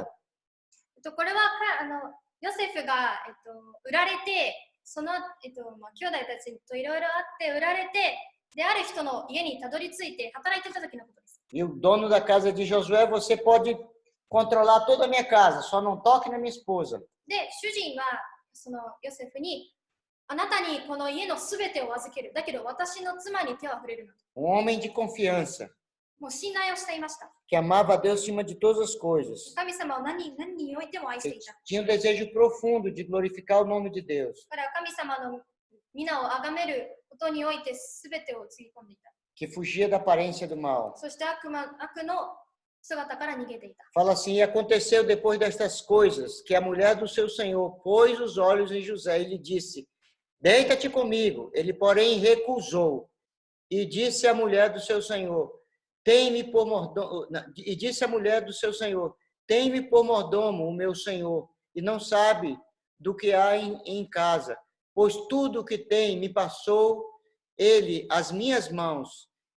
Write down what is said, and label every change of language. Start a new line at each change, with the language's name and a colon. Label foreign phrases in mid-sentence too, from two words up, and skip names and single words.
Japanese: これはヨセフが、売られて、その、兄弟たちといろいろあって売られて、である人の家にたどり着いて働いていた時のことです。
Portuguese: E o dono da casa de Josué, você pode controlar toda a minha casa, só não toque na minha esposa.
Japanese: で、主人はそのヨセフに、あなたにこの家のすべてを預ける。だけど私の妻に手を触れるな。
Portuguese: homem de confiança,
Japanese: もう信頼をしていました。
Portuguese: que amava a Deus acima de todas as coisas.
Japanese: 神様を何においても愛していた。
Portuguese: Tinha um desejo profundo de glorificar o nome de Deus.
Japanese: だから神様の皆を崇めることにおいてすべてをつぎ込んでいた。
Portuguese: Que fugia da aparência do mal.
Japanese: そして悪の姿から逃げていた。
Portuguese: Fala assim, e aconteceu depois destas coisas, que a mulher do seu senhor pôs os olhos em José e lhe disse, deita-te comigo. Ele, porém, recusou. E disse à mulher do seu senhor, tem-me por mordomo, e disse à mulher do seu senhor, tem-me por mordomo o meu senhor, e não sabe do que há em casa, pois tudo o que tem me passou ele as minhas mãos.